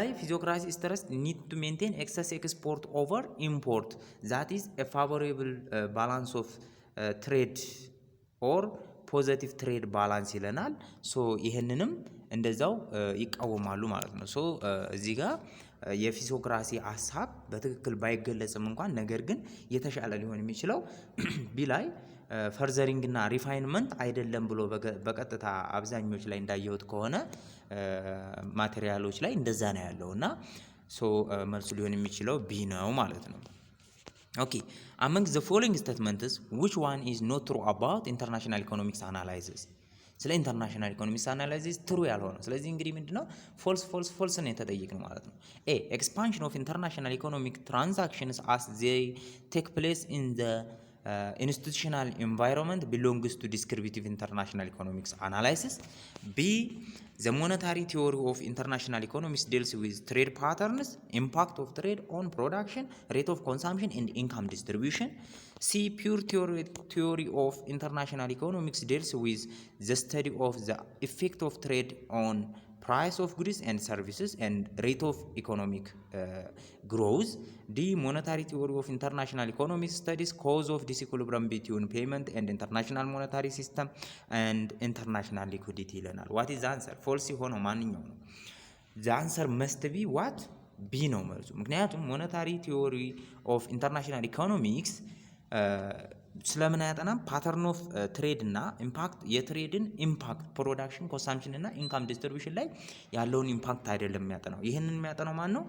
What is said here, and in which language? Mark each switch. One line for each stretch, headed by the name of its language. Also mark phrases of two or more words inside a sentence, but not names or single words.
English: physiocracy stress need to maintain excess export over import that is a favorable balance of trade or positive trade balance
Amharic: ይለናል። ሶ ይህንንም እንደዛው ይቃወማሉ ማለት ነው። ሶ እዚህ ጋር የፊዚዮክራሲ ሀሳብ በትክክል ባይገለጽም እንኳን ነገር ግን የተሻለ ሊሆን የሚችለው ቢ ላይ ፈርዘሪንግ እና ሪፋይንመንት አይደለም ብሎ በቀጥታ አብዛኞች ላይ እንዳየሁት ከሆነ ማቴሪያሎች ላይ እንደዛ ነው ያለው እና ሶ መልሱ ሊሆን የሚችለው ቢ ነው ማለት ነው።
English: ኦኬ among the following statements which one is not true about international economics analysis ስለ international economics analysis
Amharic: ትሩ ያልሆነው ስለዚህ እንግዲህ ምንድነው ፎልስ ነው የተጠየቅነው ማለት ነው።
English: A expansion of international economic transactions as they take place in the institutional environment belongs to descriptive international economics analysis. B. The monetary theory of international economics deals with trade patterns, impact of trade on production, rate of consumption, and income distribution. C. Pure theory of international economics deals with the study of the effect of trade on price of goods and services and rate of economic growth. D. Monetary theory of international economics studies cause of disequilibrium between payment and international monetary system and international liquidity ይለናል። What is the answer?
Amharic: ፎልስ የሆነው ማንኛው ነው?
English: The answer must be what?
Amharic: B ነው መልሱ። ምክንያቱም
English: monetary theory of international economics
Amharic: ስለምን አያጠናም?
English: pattern of trade
Amharic: እና ኢምፓክት የትሬድን ኢምፓክት
English: production consumption
Amharic: እና
English: income distribution
Amharic: ላይ ያለውን ኢምፓክት አይደለም የሚያጠናው። ይህንን የሚያጠናው ማን ነው?